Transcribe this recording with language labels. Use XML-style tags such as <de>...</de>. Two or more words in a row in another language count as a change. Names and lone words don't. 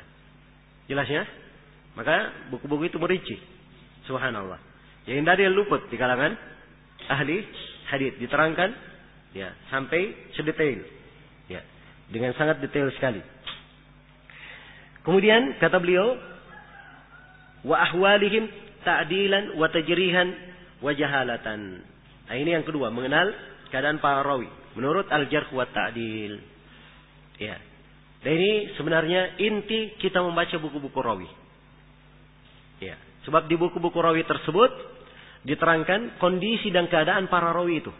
<id>Jelasnya? Maka buku-buku itu merinci. Subhanallah. Yang tidak ada yang luput di kalangan ahli hadits diterangkan ya sampai sedetail. Ya, dengan sangat detail sekali. Kemudian kata beliau</id> <ar>وأحوالهم تعديلا وتجريحا وجهالة.</ar> <id>Nah, ini yang kedua, mengenal keadaan para rawi menurut</id> <ar>الجرح والتعديل.</ar> <id>Ya. Dan ini sebenarnya inti kita membaca buku-buku rawi. Ya. Sebab di buku-buku rawi tersebut diterangkan kondisi dan keadaan para rawi itu.</id>